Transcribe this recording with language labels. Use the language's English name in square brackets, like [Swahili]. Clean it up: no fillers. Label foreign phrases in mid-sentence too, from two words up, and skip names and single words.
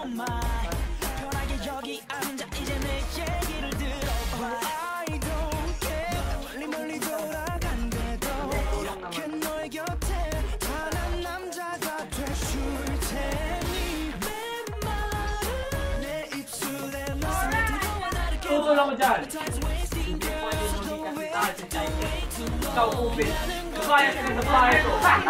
[Korean] my 편하게 여기 앉아 이제 내 얘기를 들어봐 [English] I don't care [Korean] 멀리 돌아간대도 이렇게 너의 곁에 단한 남자가 되줄 테니 내 말은 내 입술에 너를 들어와 나를 [Filipino] Tutol ako dyan. Hindi pwede mo hindi kasi tayo si Psyche. Ikaw, Cupid. Kaya ka na sa bahay ko.